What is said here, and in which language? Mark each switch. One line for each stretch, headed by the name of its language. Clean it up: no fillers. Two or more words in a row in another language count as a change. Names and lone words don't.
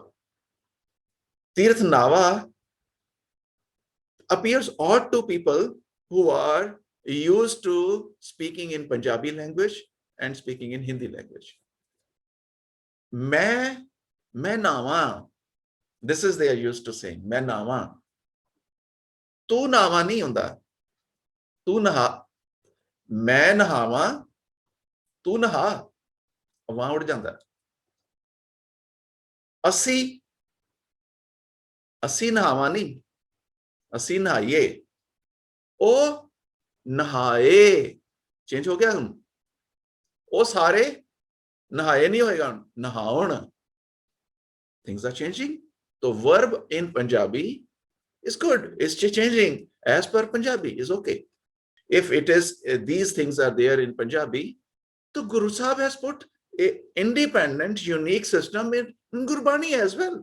English: Tirath Nava appears odd to people who are used to speaking in Punjabi language and speaking in Hindi language.
Punjabi: ਮੈਂ ਨਹਾਵਾਂ.
English: This is they are used to saying.
Punjabi: ਮੈਂ ਨਹਾਵਾਂ। ਤੂੰ ਨਹਾ ਨਹੀਂ ਹੁੰਦਾ. ਤੂੰ ਨਹਾ। ਮੈਂ ਨਹਾਵਾਂ. ਤੂੰ ਨਹਾ। ਵਹਾਂ ਉੱਡ ਜਾਂਦਾ. ਅਸੀਂ ਨਹਾਵਾਂ ਨਹੀਂ. ਅਸੀਂ ਨਹਾਈਏ, ਉਹ ਨਹਾਏ ਚੇਂਜ ਹੋ ਗਿਆ। ਹੁਣ ਉਹ ਸਾਰੇ ਨਹਾਏ ਨਹੀਂ ਹੋਏਗਾ, ਨਹਾਉਣ।
English: things are changing. So verb in Punjabi is good, it's changing as per Punjabi is okay. If it is these things are there in Punjabi, so Guru Sahib has put a independent unique system in Gurbani as well.